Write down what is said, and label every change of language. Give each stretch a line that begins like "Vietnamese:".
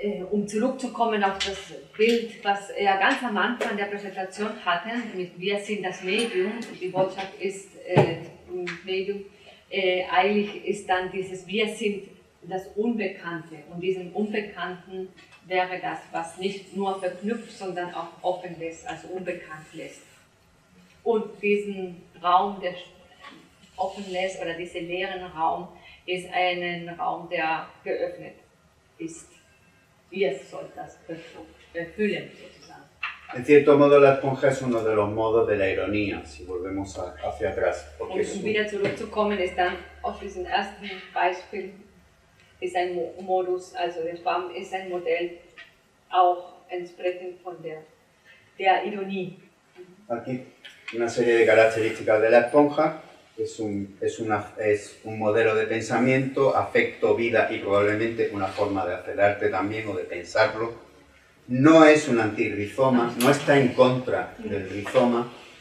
German: um zurückzukommen auf das Bild, was er ganz am Anfang der Präsentation hatte, mit wir sind das Medium, die Botschaft ist Medium, eigentlich ist dann dieses wir sind das Unbekannte und diesem Unbekannten wäre das, was nicht nur verknüpft, sondern auch offen lässt, also unbekannt lässt. Und diesen Raum, der offen lässt, oder diesen leeren Raum, ist ein Raum, der geöffnet ist. Wir sollen das erfüllen, sozusagen.
Spanish: En cierto modo, la esponja es uno de los modos de la ironía, si volvemos hacia atrás.
German: Um wieder zurückzukommen, ist dann auf diesem ersten Beispiel ist ein Modus, also der Schwamm ist ein Modell, auch entsprechend von der Ironie.
Spanish: Aquí una serie de características de la esponja. Es un modelo de pensamiento, afecto, vida y probablemente una forma de hacer arte también o de pensarlo. No es un antirrizoma, no está en contra del rizoma.